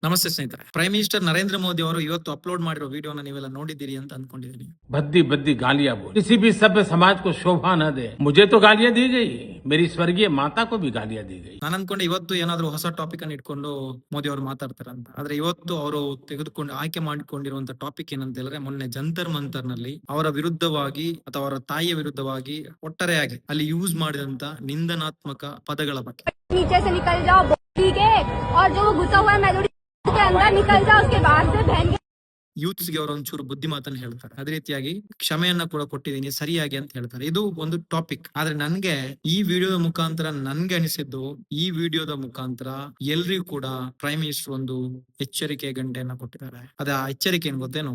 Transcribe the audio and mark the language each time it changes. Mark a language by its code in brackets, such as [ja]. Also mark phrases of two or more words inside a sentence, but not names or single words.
[kn] ನಮಸ್ತೆ ಸ್ನೇಹಿತರೆ. [en] Prime Minister [kn] ನರೇಂದ್ರ ಮೋದಿ ಅವರು ಇವತ್ತು ಅಪ್ಲೋಡ್ ಮಾಡಿರೋ ವಿಡಿಯೋನ ನೀವೆಲ್ಲ ನೋಡಿದ್ದೀರಿ ಅಂತ ಅನ್ಕೊಂಡಿದ್ದೀನಿ. [hi] भद्दी भद्दी गालियां बोली, किसी भी सभ्य समाज को शोभा न दे। मुझे तो गालियां दी गई, मेरी स्वर्गीय माता को भी गालियां दी गई। [kn] ನಾನು ಅನ್ಕೊಂಡೆ ಇವತ್ತು ಏನಾದ್ರೂ ಹೊಸ ಟಾಪಿಕ್ ಅನ್ನು ಇಟ್ಕೊಂಡು ಮೋದಿ ಅವರು ಮಾತಾಡ್ತಾರಂತ. ಆದ್ರೆ ಇವತ್ತು ಅವರು ತೆಗೆದುಕೊಂಡು ಆಯ್ಕೆ ಮಾಡಿಕೊಂಡಿರುವಂತ ಟಾಪಿಕ್ ಏನಂತ ಹೇಳಿದ್ರೆ, ಮೊನ್ನೆ ಜಂತರ್ ಮಂತರ್ ನಲ್ಲಿ ಅವರ ವಿರುದ್ಧವಾಗಿ ಅಥವಾ ಅವರ ತಾಯಿಯ ವಿರುದ್ಧವಾಗಿ ಒಟ್ಟಾರೆಯಾಗಿ ಅಲ್ಲಿ ಯೂಸ್ ಮಾಡಿದಂತ ನಿಂದನಾತ್ಮಕ ಪದಗಳ ಬಗ್ಗೆ. [hi] नीचे से निकल जाओ ठीक है, और जो घुसा हुआ है मेलोडी के अंदर निकल जाओ, उसके बाहर से बहन [kn] ಯೂತ್ಸ್ ಗೆ ಅವರು ಒಂಚೂರು ಬುದ್ಧಿಮಾತನ್ನು ಹೇಳ್ತಾರೆ. ಅದೇ ರೀತಿಯಾಗಿ ಕ್ಷಮೆಯನ್ನ ಕೂಡ ಕೊಟ್ಟಿದ್ದೀನಿ ಸರಿಯಾಗಿ ಅಂತ ಹೇಳ್ತಾರೆ. ಇದು ಒಂದು ಟಾಪಿಕ್. ಆದ್ರೆ ನನ್ಗೆ ಈ ವಿಡಿಯೋದ ಮುಖಾಂತರ ನನ್ಗೆ ಅನಿಸಿದ್ದು, ಈ ವಿಡಿಯೋದ ಮುಖಾಂತರ ಎಲ್ರಿಗೂ ಕೂಡ [en] Prime Minister [kn] ಒಂದು ಎಚ್ಚರಿಕೆ ಗಂಟೆಯನ್ನ ಕೊಟ್ಟಿದ್ದಾರೆ. ಅದ ಆ ಎಚ್ಚರಿಕೆ ಏನ್ ಗೊತ್ತೇನು?